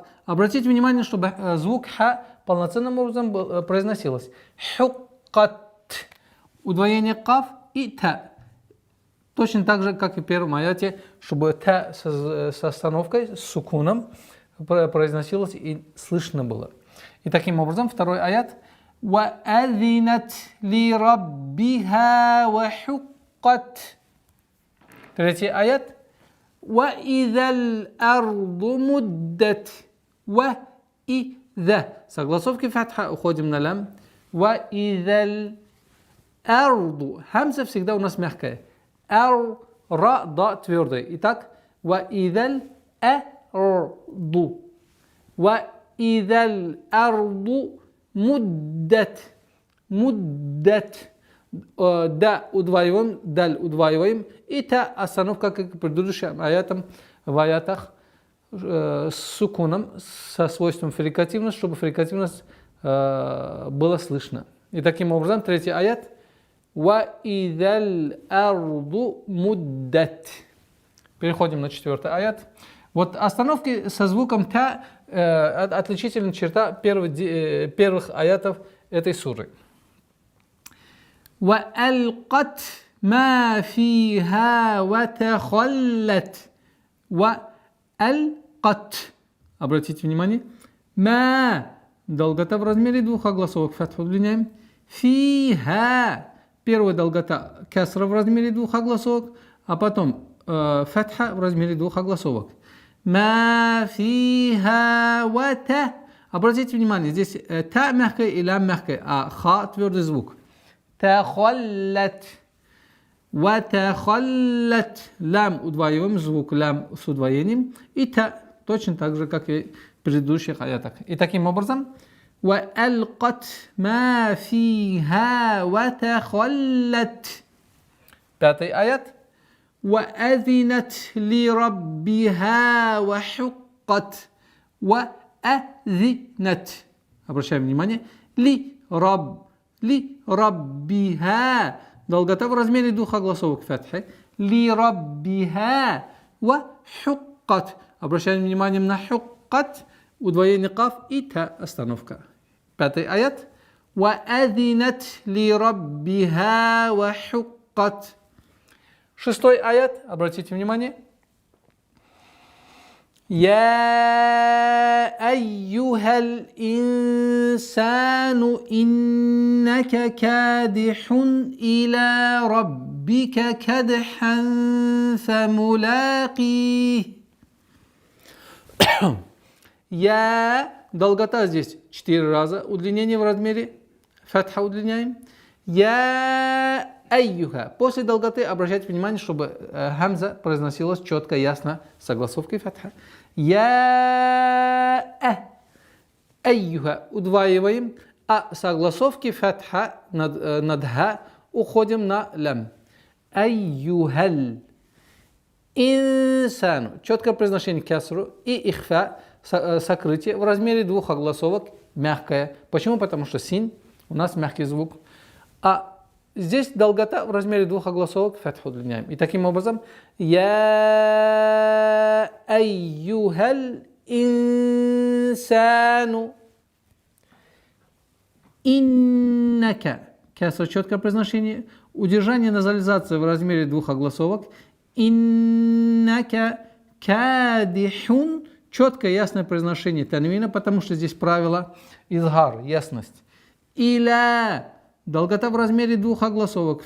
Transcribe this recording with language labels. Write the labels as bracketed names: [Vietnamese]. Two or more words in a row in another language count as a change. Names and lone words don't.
[Russian] Обратите внимание, чтобы звук «ха» полноценным образом произносилось. «Хуккат». Удвоение «каф» и «та». Точно так же, как и в первом аяте, чтобы «та» с остановкой, с сукуном произносилось и слышно было. И таким образом, второй аят. [Arabic] «وأذنت لربها وحقت». [Russian] Третий аят. [Arabic] «وإذا الأرض مدت». [Russian] «Ва-иза». Согласовки фатха уходим на лям. [Arabic] «وإذا الأرض». [Russian] Хамза всегда у нас мягкая. «Ар-ра», «да» твердый. Итак, [Arabic] «وإذا الأرض». «وإذا الأرض مدت». «Муддат». [Russian] «Да» удваиваем, «даль» удваиваем. И «та» остановка, как и предыдущим аятам, в аятах с сукуном, со свойством фрикативность, чтобы фрикативность была слышна. И таким образом, третий аят. [Arabic] «وإذا الأرض مدت». [Russian] Переходим на четвертый аят. Вот остановки со звуком «та» отличительная черта первых аятов этой суры. [Arabic] «وألقت ما فيها وتخلت». «Ва-алкат». [Russian] Обратите внимание. [Arabic] «Ма». [Russian] Долгота в размере 2 огласовок. Фатху удлиняем. «Фиха». Первая долгота кесра в размере 2 огласовок, а потом фатха в размере 2 огласовок. [Arabic] «ما فيها وت». [Russian] Обратите внимание, здесь «та» мягкая и «лям» мягкая, а «ха» твердый звук. [Arabic] «تخلت وتخلت». [Russian] «Лям» удваиваем, звук «лям» с удвоением. И «та» точно так же, как и в предыдущих аятах. И таким образом [Arabic] «وألقت ما فيها وتخلت». [Russian] Пятый аят. [Arabic] «وأذنت لربها وحقت». «Ва-азинат». [Russian] Обращаем внимание. [Arabic] لربها. [Russian] Долгота в размере 2 огласовок фатхи. [Arabic] لربها وحقت. [Russian] Обращаем внимание на хуккат. Удвоение каф и та остановка. Пятый аят. [Arabic] «وأذنت لربها وحقت». [Russian] Шестой аят. Обратите внимание. [Arabic] يا أيها الإنسان إنك كادح إلى ربك كدحا فملاقيه. [Russian] Я, долгота здесь 4 раза, удлинение в размере, фатха удлиняем. [Arabic] يا أيها. [Russian] После долготы обращайте внимание, чтобы хамза произносилась четко, ясно, с огласовкой фатха. [Arabic] يا أيها. [Russian] Удваиваем, а с огласовки фатха над ха уходим на лям. [Arabic] أيها الإنسان. [Russian] Четкое произношение кясру и ихфа, сокрытие в размере 2 огласовок, мягкое. Почему? Потому что син у нас мягкий звук. А здесь долгота в размере 2 огласовок, фатху удлиняем. И таким образом, [Arabic] يا أيها الإنسان إنك. [Russian] Кясра, четкое произношение. Удержание назализации в размере 2 огласовок. [Arabic] إنك كادح. [Russian] Четкое, ясное произношение танвина, потому что здесь правило изгар, ясность. [Arabic] Иля. [Russian] Долгота в размере 2 огласовок.